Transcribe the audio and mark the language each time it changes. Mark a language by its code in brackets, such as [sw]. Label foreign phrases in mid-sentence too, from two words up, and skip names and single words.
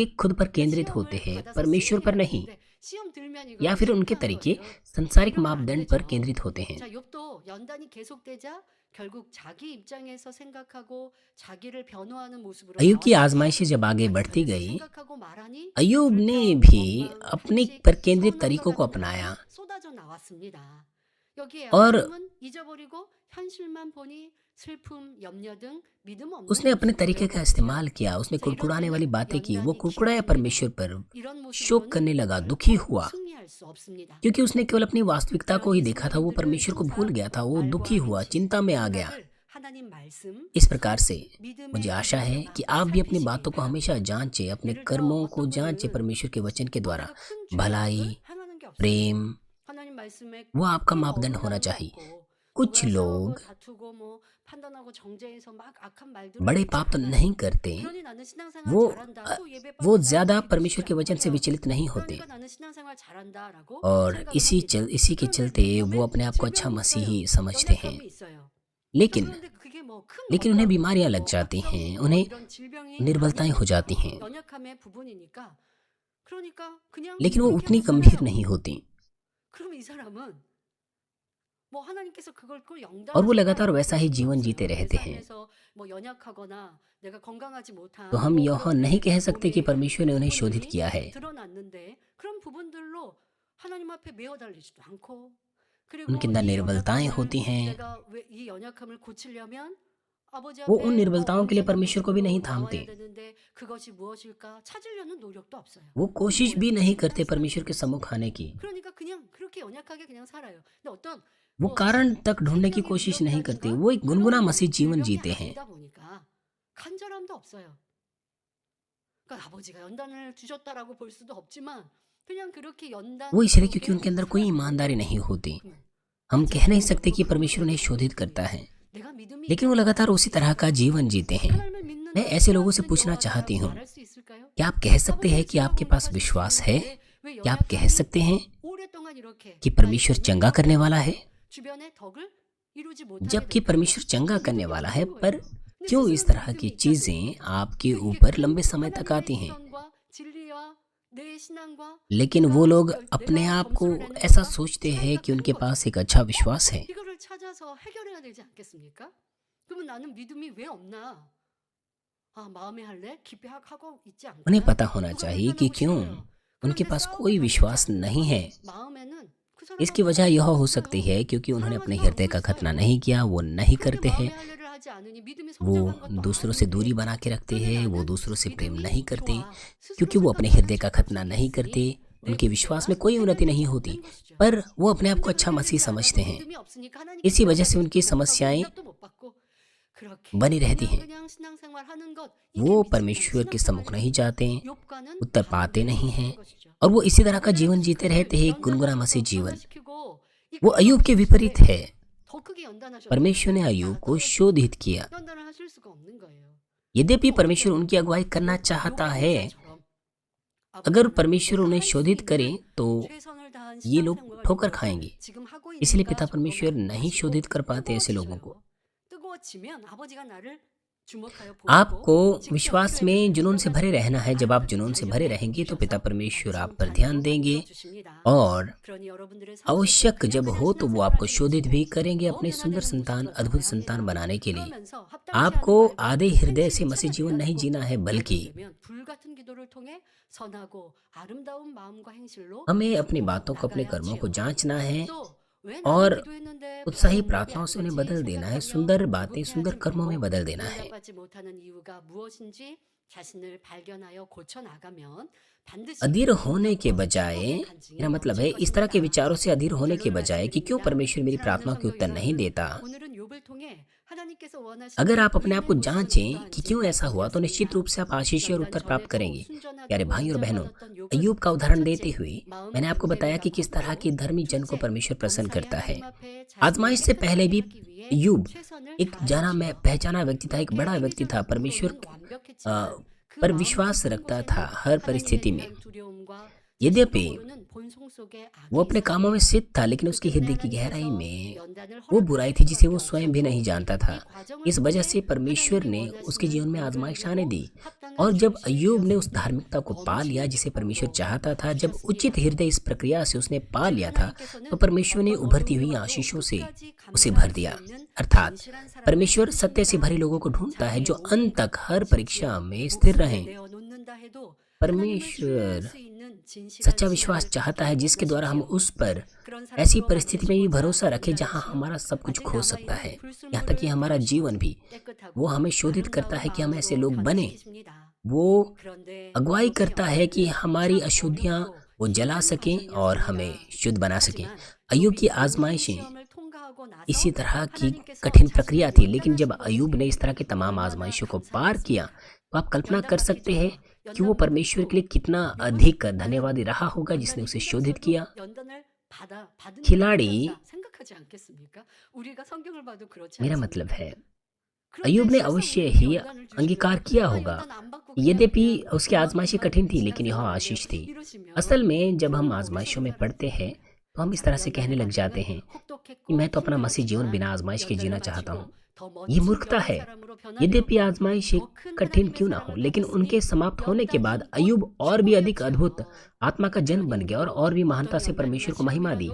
[hi] खुद पर केंद्रित [ko] 시험을 [hi] होते हैं, [ko] 받아서 [hi] परमेश्वर पर [ko] 승인을 [hi] नहीं। [ko] 받는데 시험 들면 [hi] या [ko] 이거를 [hi] फिर उनके [ko] 체크하는 [hi] तरीके [ko] 거예요. [hi] सांसारिक [ko] 그러면 안 [hi] मापदंड पर [ko] 되죠. [hi] केंद्रित होते हैं। [ko] 자, 욥도 연단이 계속되자 결국 자기 입장에서 생각하고 자기를 변호하는 모습으로 [hi] अय्यूब की [ko] 나왔는데 [hi] आजमाइशें जब आगे [ko] 자기 [hi] बढ़ती [ko] 탓을 [hi] गई, [ko] 생각하고 말하니 [hi] अय्यूब ने [ko] 불평, [hi] भी [ko] 원망, [hi] अपने [ko] 탄식, [hi] पर केंद्रित [ko] 선언과 [hi] तरीकों को [ko] 같은 [hi] अपनाया [ko] 말이 쏟아져 나왔습니다. 여기에 [hi] और [ko] 하나님은 잊어버리고 현실만 보니 슬픔, 염려 등 믿음 없는 [hi] उसने अपने [ko] 모습을 [hi] तरीके का [ko] 보여버리죠. [hi] इस्तेमाल किया। उसने [ko] 자, 이럴 [hi] कुड़कुड़ाने वाली [ko] 때는 [hi] बातें की। वो [ko] 연단이 [hi] कुड़कुड़ाया परमेश्वर [ko] 기회입니다. [hi] पर, [ko] 이런 [hi] शोक [ko] 모습으로는 [hi] करने लगा, दुखी [ko] 결코 [hi] हुआ, [ko] 승리할 수 없습니다. [hi] क्योंकि उसने केवल अपनी वास्तविकता को [ko] 그러니 [hi] ही देखा था। वो [ko] 성도님들은 [hi] परमेश्वर को भूल [ko] 항상 [hi] गया था। वो दुखी [ko] 말과 [hi] हुआ, [ko] 행실, [hi] चिंता में आ गया। [ko] 생각을 하나님 말씀, [hi] इस प्रकार से [ko] 믿음의 [hi] मुझे आशा है [ko] 기준으로 [hi] कि आप भी अपनी [ko] 살피시기 [hi] बातों को हमेशा जांचें, अपने [ko] 예를 들어 [hi] कर्मों को [ko] 어떤 [hi] जांचें [ko] 분은 [hi] परमेश्वर के वचन के द्वारा। [ko] 내가 큰 죄악을 [hi] भलाई, [ko] 행하는 게 없어요. [hi] प्रेम, [ko] 하나님 말씀에 [hi] वो आपका [ko] 큰 [hi] मापदंड होना [ko] 어긋나는 게 [hi] चाहिए। [ko] 없고 [hi] कुछ [ko] 누구랑 싸우고 [hi] लोग [ko] 다투고 뭐 판단하고 정죄해서 막 악한 말들을 [hi] बड़े [ko] 듣지 [hi] पाप तो [ko] 않아요. [hi] नहीं करते, [ko] 그러니 나는 신앙생활 [hi] वो [ko] 잘한다. 또 예배 [hi] वो [ko] 빠지지 [hi] ज्यादा [ko] 않고 [hi] परमेश्वर [ko] 기도하지 [hi] के वचन से [ko] 않고요. [hi] विचलित नहीं होते, [ko] 그러니까 나는 신앙생활 잘한다라고 [hi] और [ko] 생각을 [hi] इसी [ko] 합니다. [hi] के [ko] 그런데 [hi] चलते [ko] 몸에 [hi] वो अपने आप को अच्छा [ko] 질병이 [hi] मसीही [ko] 있어요. [hi] समझते हैं। [ko] 연약함이 있어요. 자, [hi] लेकिन [ko] 그런데 그게 뭐 큰 [hi] उन्हें [ko] 어떤 [hi] बीमारियां लग [ko] 뭐 [hi] जाती [ko] 악성 [hi] हैं, [ko] 뭐 [hi] उन्हें [ko] 이런 질병이 [hi] निर्बलताएं हो जाती हैं, [ko] 연약함의 부분이니까 그러니까 그냥 [hi] लेकिन वो [ko] 그렇게 [hi] उतनी [ko] 하고 [hi] गंभीर [ko] 살아요. [hi] नहीं होती। [ko] 그럼 이 사람은 뭐 하나님께서 그걸 꼭 [hi] और [ko] 영단을 [hi] वो लगातार [ko] 선포하라고 [hi] वैसा ही [ko] 그러신 게 [hi] जीवन [ko] 없어요. [hi] जीते [ko] 내 [hi] रहते हैं। [ko] 삶에서 뭐 연약하거나 내가 건강하지 [hi] तो [ko] 못한 [hi] हम [ko] 뭐 [hi] यह [ko] 그런 [hi] नहीं कह [ko] 내 [hi] सकते कि [ko] 몸의 [hi] परमेश्वर ने उन्हें शोधित [ko] 부분들이 [hi] किया है, [ko] 드러났는데 그런 부분들로 하나님 앞에 메어 달리지도 않고 [hi] उनके [ko] 그리고 [hi] अंदर [ko] 이 [hi] निर्बलताएं [ko] 연약함을 [hi] होती हैं। [ko] 내가 왜 이 연약함을 고치려면 아버지 [hi] वो उन [ko] 앞에 [hi] निर्बलताओं के लिए [ko] 온전한 [hi] परमेश्वर को भी नहीं [ko] 모습으로 나와야 [hi] थामते, [ko] 되는데 그것이 무엇일까 찾으려는 노력도 없어요. [hi] वो कोशिश भी नहीं [ko] 그냥 [hi] करते [ko] 살아요. [hi] परमेश्वर के सम्मुख आने की। [ko] 그러니까 그냥 그렇게 연약하게 그냥 살아요. 근데 어떤 [hi] वो [ko] 뭐 [hi] कारण तक ढूंढने की [ko] 생명의 [hi] कोशिश नहीं करते। [ko] 위협이라든가 [hi] वो एक गुनगुना [ko] 그런 [hi] मसीह जीवन [ko] 질병이 [hi] जीते हैं। [ko] 아니다 보니까 간절함도 없어요. 그러니까 아버지가 연단을 주셨다라고 볼 수도 없지만 그냥 그렇게 연단 [hi] वो इसलिए क्योंकि [ko] 속에 [hi] उनके अंदर कोई [ko] 살아가는 [hi] ईमानदारी नहीं होती। [ko] 그러면 [hi] हम [ko] 자, [hi] कह नहीं [ko] 그런 [hi] सकते कि [ko] 것도 [hi] परमेश्वर उन्हें [ko] 그런 [hi] शोधित [ko] 것도 [hi] करता है, [ko] 내가 믿음이 [hi] लेकिन वो [ko] 있다면 [hi] लगातार उसी तरह का जीवन जीते हैं। [ko] 하나님을 믿는 [hi] मैं [ko] 나 [hi] ऐसे लोगों से [ko] 좋아하시는 [hi] पूछना [ko] 여호와 [hi] चाहती [ko] 나라고 [hi] हूँ, [ko] 말할 수 있을까요? [hi] क्या आप कह सकते हैं [ko] 아버지의 [hi] कि आपके [ko] 지혜로운 [hi] पास [ko] 하실 수 [hi] विश्वास है? [ko] 있는데 왜 [hi] क्या आप कह [ko] 연약함이 [hi] सकते हैं [ko] 오랫동안 이렇게 [hi] कि [ko] 나의 [hi] परमेश्वर [ko] 삶을 [hi] चंगा करने वाला है? [ko] 주변의 덕을 이루지 못하게 [hi] जबकि [ko] 될까요? [hi] परमेश्वर चंगा करने [ko] 믿음이 [hi] वाला है, [ko] 없는 [hi] पर [ko] 거예요. 근데 [hi] क्यों इस [ko] 스스로는 [hi] तरह की [ko] 믿음이 있다고 [hi] चीजें आपके [ko] 이게 [hi] ऊपर [ko] 그 [hi] लंबे समय तक आती [ko] 하나님의 [hi] हैं? [ko] 시선과 진리와 내 신앙과 [hi] लेकिन [ko] 내가 [hi] वो लोग [ko] 결, [hi] अपने [ko] 내가 [hi] आप को [ko] 점수를 내는 [hi] ऐसा [ko] 것과 [hi] सोचते हैं कि उनके [ko] 차이가 큰 [hi] पास [ko] 거죠. [hi] एक अच्छा विश्वास है। [ko] 이거를 찾아서 해결해야 되지 않겠습니까? 그러면 나는 믿음이 왜 없나? 아, 마음에 할래? 깊이 하고 있지 [hi] उन्हें [ko] 않구나. [hi] पता होना [ko] 누가 [hi] चाहिए कि [ko] 비판하고 [hi] क्यों [ko] 싫어요. [hi] उनके [ko] 그런데 [hi] पास [ko] 싸움을 [hi] कोई [ko] 닥치지 [hi] विश्वास [ko] 않는 [hi] नहीं है। [ko] 마음에는 그 [hi] इसकी [ko] 사람하고 [hi] वजह यह हो [ko] 상관없어요. [hi] सकती है क्योंकि उन्होंने अपने [ko] 사랑하지도 [hi] हृदय [ko] 않고 [hi] का खतना [ko] 있어요. [hi] नहीं किया, वो नहीं [ko] 그렇게 [hi] करते हैं, [ko] 마음에 할 일을 하지 않으니 믿음이 [hi] वो [ko] 성장한 것도 [hi] दूसरों से दूरी [ko] 아닌데 [hi] बना के रखते [ko] 그런데 [hi] हैं, वो [ko] 나는 [hi] दूसरों से प्रेम नहीं [ko] 믿음이 [hi] करते, [ko] 좋아. 스스로 [hi] क्योंकि वो अपने [ko] 생각하는 [hi] हृदय का [ko] 자기 [hi] खतना [ko] 속에 [hi] नहीं [ko] 있으니 [hi] करते, [ko] 내 [hi] उनके विश्वास में [ko] 문제가 [hi] कोई उन्नति नहीं [ko] 해결되지 [hi] होती, [ko] 않는 것이죠. [hi] पर वो अपने आप को [ko] 문제가 [hi] अच्छा मसीह [ko] 해결되지 [hi] समझते [ko] 않아도 [hi] हैं। [ko] 믿음이 없으니까 하나님께 [hi] इसी वजह से [ko] 기도하지도 [hi] उनकी [ko] 못하고 [hi] समस्याएं [ko] 응답도 못 받고 그렇게 [hi] बनी रहती [ko] 그냥 [hi] हैं। [ko] 그냥 신앙생활 하는 것 이게 [hi] वो [ko] 믿음이 아니 [hi] परमेश्वर के सम्मुख नहीं [ko] 신앙생활이에요. [hi] जाते, [ko] 욥과는 [hi] उत्तर पाते [ko] 반대의 [hi] नहीं [ko] 모습인 [hi] हैं, [ko] 것이죠. [hi] और वो इसी तरह का [ko] 연단을 [hi] जीवन जीते [ko] 그를 [hi] रहते हैं, एक गुनगुना मसीह [ko] 연단하셔서 [hi] जीवन। [ko] 강화시키고 [hi] वो [ko] 이끌어 [hi] अय्यूब के विपरीत [ko] 가셨는데 [hi] है। [ko] 더 크게 연단하셔도 [hi] परमेश्वर ने [ko] 다 [hi] अय्यूब को [ko] 떨어지고 [hi] शोधित किया। [ko] 연단을 하실 수가 없는 거예요. [hi] यद्यपि [ko] 그럼 어떻게 [hi] परमेश्वर उनकी [ko] 하냐? [hi] अगुवाई करना [ko] 욥 [hi] चाहता [ko] 욥의 [hi] है, [ko] 입장처럼 [hi] अगर [ko] 아버지 [hi] परमेश्वर [ko] 하나님 [hi] उन्हें [ko] 내가 할 수 [hi] शोधित करे [ko] 있는 [hi] तो [ko] 최선을 다한 [hi] ये लोग [ko] 신앙생활을 [hi] ठोकर [ko] 위해서 [hi] खाएंगे। [ko] 지금 하고 [hi] इसलिए [ko] 있는가 [hi] पिता परमेश्वर [ko] 점검을 [hi] नहीं [ko] 하시고 [hi] शोधित कर पाते ऐसे लोगों को। [ko] 뜨거워지셔요. 뜨거워지면 아버지가 나를 주목하여 [hi] आपको [ko] 보시고 직접 [hi] विश्वास [ko] 필요에 [hi] में [ko] 대해 [hi] जुनून से भरे रहना है। जब आप [ko] 알아서 [hi] जुनून से भरे [ko] 자녀에게 [hi] रहेंगे तो पिता [ko] 주셔서 [hi] परमेश्वर आप [ko] 말씀 [hi] पर ध्यान [ko] 반으로 [hi] देंगे, [ko] 만들어 주십니다. [hi] और [ko] 그러니 여러분들의 삶 속에 [hi] आवश्यक [ko] 그냥 [hi] जब [ko] 그냥 [hi] हो तो वो [ko] 신앙생활 [hi] आपको [ko] 하지 [hi] शोधित भी [ko] 마시고 [hi] करेंगे [ko] 더 [hi] अपने सुंदर [ko] 변화되는 [hi] संतान, [ko] 모습으로 [hi] अद्भुत [ko] 나아가야 [hi] संतान [ko] 합니다. [hi] बनाने के लिए। [ko] 그러면서 합당치 않은 [hi] आपको [ko] 말과 [hi] आधे हृदय से [ko] 행실을 [hi] मसीह जीवन [ko] 찾아내야 [hi] नहीं [ko] 하고 [hi] जीना है, [ko] 그렇게 [hi] बल्कि [ko] 되면 불같은 기도를 통해 선하고 아름다운 마음과 행실로 [hi] हमें अपनी [ko] 바꾸어 [hi] बातों को, अपने कर्मों को [ko] 나가야지요. [hi] जांचना है [ko] 또 왜 나는 [hi] और [ko] 기도했는데 [hi] उत्साही [ko] 응답이 [hi] प्रार्थनाओं [ko] 안 [hi] से उन्हें [ko] 되지 [hi] बदल देना है, [ko] 생각하며 [hi] सुंदर बातें, सुंदर [ko] 조급해하지 [hi] कर्मों में [ko] 말고 [hi] बदल देना है। [ko] 응답받지 못하는 이유가 무엇인지 자신을 발견하여 고쳐 나가면 반드시 [hi] अधीर होने के [ko] 응답과 [hi] बजाय, [ko] 축복의 간증이 [hi] मेरा मतलब [ko] 넘칠 [hi] है इस तरह के [ko] 것입니다. [hi] विचारों से अधीर होने के [ko] 결론을 [hi] बजाय कि क्यों [ko] 말씀드립니다. [hi] परमेश्वर मेरी [ko] 사랑하는 [hi] प्रार्थनाओं के [ko] 성도 [hi] उत्तर नहीं [ko] 여러분, [hi] देता। [ko] 오늘은 욥을 통해 하나님께서 원하시는 [hi] अगर आप अपने आप को [ko] 의인의 모습은 [hi] जांचें कि [ko] 어떠한지 [hi] क्यों ऐसा हुआ तो निश्चित [ko] 말씀드렸습니다. [hi] रूप से आप आशीष और [ko] 연단 [hi] उत्तर प्राप्त [ko] 전에도 [hi] करेंगे। [ko] 순전하고 [hi] प्यारे भाई और बहनों, [ko] 인정받았던 욥은 [hi] अय्यूब का उदाहरण देते [ko] 첫째, [hi] हुए [ko] 마음의 [hi] मैंने आपको बताया कि [ko] 문제를 [hi] किस तरह के [ko] 바꾸고 [hi] धर्मी जन को [ko] 둘째, [hi] परमेश्वर प्रसन्न [ko] 범사에 [hi] करता है। [ko] 하나님 앞에 [hi] आजमाइश [ko] 자신을 [hi] से पहले भी [ko] 깨끗하게 하기 위해 [hi] अय्यूब [ko] 최선을 [hi] एक जाना में [ko] 다하지요. [hi] पहचाना व्यक्ति था, एक बड़ा [ko] 그렇게 [hi] व्यक्ति था, परमेश्वर [ko] 행위적으로는 완벽했지만 그 [hi] पर [ko] 마음 [hi] विश्वास [ko] 깊은 [hi] रखता था [ko] 곳에는 [hi] हर [ko] 하나님에 [hi] परिस्थिति में। [ko] 대한 두려움과 [hi] यद्यपि [ko] 모르는 본성 속에 [hi] वो [ko] 악이 [hi] अपने कामों में [ko] 있었습니다. [hi] सिद्ध था, लेकिन उसकी हृदय की [ko] 그때 [hi] गहराई [ko] 하나님께서 [hi] में [ko] 연단을 [hi] वो बुराई थी [ko] 허락하신 [hi] जिसे [ko] 적이 [hi] वो स्वयं भी [ko] 없었고 [hi] नहीं जानता [ko] 이 [hi] था। [ko] 과정을 [hi] इस वजह से [ko] 통해 [hi] परमेश्वर [ko] 하나님이 [hi] ने उसके [ko] 원하시는 [hi] जीवन में [ko] 의를 [hi] आजमाइश आने [ko] 이루고 [hi] दी। [ko] 합당한 [hi] और जब [ko] 중심을 [hi] अय्यूब ने उस [ko] 이었습니다. [hi] धार्मिकता को पा लिया [ko] 검증, [hi] जिसे परमेश्वर [ko] 폭로, [hi] चाहता था, जब उचित [ko] 주셨습니다. [hi] हृदय इस प्रक्रिया से उसने पा [ko] 즉 [hi] लिया था, तो [ko] 하나님께서는 [hi] परमेश्वर ने [ko] 어떤 [hi] उभरती [ko] 어려움이 [hi] हुई [ko] 와도 [hi] आशीषों से [ko] 끝까지 [hi] उसे भर [ko] 감당할 수 [hi] दिया। [ko] 있는 [hi] अर्थात [ko] 진실한 사람을 [hi] परमेश्वर सत्य से [ko] 찾으십니다. [hi] भरे लोगों को ढूंढता है जो [ko] 자기의 [hi] अंत [ko] 몸과 [hi] तक हर परीक्षा [ko] 심지어 [hi] में स्थिर [ko] 목숨을 [hi] रहें। [ko] 내어놓는다 해도 하나님을 [hi] परमेश्वर [ko] 신뢰할 수 있는 진실한 [hi] सच्चा विश्वास [ko] 신앙을 [hi] चाहता [ko] 갖기를 [hi] है जिसके द्वारा हम [ko] 원하시지요. [hi] उस पर [ko] 그런 [hi] ऐसी [ko] 사람으로 [hi] परिस्थिति में भी [ko] 만드시고자 [hi] भरोसा रखें जहां [ko] 연단하시고 [hi] हमारा सब कुछ [ko] 아직 [hi] खो सकता है, [ko] 남아있는 [hi] यहाँ तक कि [ko] 불순물을 [hi] हमारा जीवन [ko] 버리시고 [hi] भी। वो [ko] 깨끗하고 [hi] हमें शोधित करता है [ko] 아름다운 [hi] कि हम ऐसे [ko] 마음으로 [hi] लोग बने। [ko] 변화시키십니다. [hi] वो [ko] 그런데 [hi] अगुवाई [ko] 이것이 [hi] करता है कि [ko] 어렵고 [hi] हमारी [ko] 참 [hi] अशुद्धियां [ko] 어렵고 [hi] वो जला [ko] 힘든 [hi] सकें और हमें [ko] 과정이었습니다. [hi] शुद्ध बना सकें। [ko] 하지만 [hi] अय्यूब की [ko] 욥이 모든 [hi] आजमाइशें [ko] 시험을 통과하고 나서 [hi] इसी तरह की [ko] 하나님께서 [hi] कठिन प्रक्रिया [ko] 자신을 [hi] थी, लेकिन जब [ko] 연단하신 [hi] अय्यूब ने [ko] 것을 [hi] इस तरह की तमाम [ko] 얼마나 [hi] आजमाइशों को पार किया, [ko] 감사하겠습니까? [hi] तो आप कल्पना कर [ko] 연단받기 [hi] सकते हैं [ko] 전에 [hi] कि वो [ko] 연단받고 [hi] परमेश्वर के लिए कितना [ko] 욥은 [hi] अधिक [ko] 나는 [hi] धन्यवादी रहा होगा जिसने [ko] 연단이 [hi] उसे शोधित [ko] 힘들었어도 [hi] किया। [ko] 연단을 받은 게 [hi] खिलाड़ी, [ko] 다행이었다 생각하지 않겠습니까? 우리가 성경을 봐도 그렇지 [hi] मेरा [ko] 않습니까? [hi] मतलब है [ko] 그런데 [hi] अय्यूब ने [ko] 실상 [hi] अवश्य [ko] 우리에게 [hi] ही [ko] 연단을 [hi] अंगीकार [ko] 주시면 [hi] किया [ko] 우리가 [hi] होगा, [ko] 연단 안 받고 그냥 [hi] यद्यपि [ko] 그냥 [hi] उसकी आजमाइशें कठिन थी, लेकिन यह आशीष थी। असल में जब हम आजमाइशों में पढ़ते हैं तो हम इस तरह से कहने लग जाते हैं कि मैं तो अपना मसीह जीवन बिना आजमाइश के जीना चाहता हूँ। ये मूर्खता है। यद्यपि आजमाइश कठिन क्यों ना हो, लेकिन उनके समाप्त होने के बाद अय्यूब और भी अधिक अद्भुत आत्मा का जन्म बन गया और भी महानता से परमेश्वर को महिमा दी।